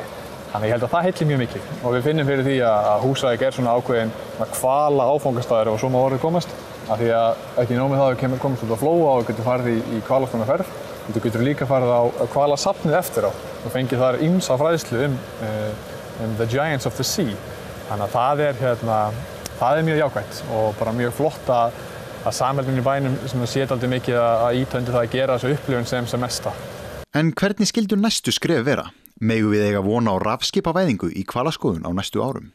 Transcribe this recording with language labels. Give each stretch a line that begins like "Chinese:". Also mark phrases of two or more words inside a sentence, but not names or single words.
Icelandic: Þannig ég held að það heilli mjög mikið og við finnum fyrir því að Húsavík er svona ákveðin hvala áfangastaður og svo má orðið komast. Af því að ekki nóg með það að við komast út á Flóa og getum farið í hvalaskoðunarferð, þú getur líka farið á hvalasafnið eftir á og fengið þar ýmsa fræðslu um
English: the giants of the sea.
Icelandic: Þannig að það er mjög jákvætt og bara mjög flott að samheldnin í bænum sé dálítið mikið að ýta undir það að gera þessu upplifun sem mesta. En hvernig skyldu næstu skref vera? Megum við eiga vona á rafskipavæðingu í hvalaskoðun á næstu árum?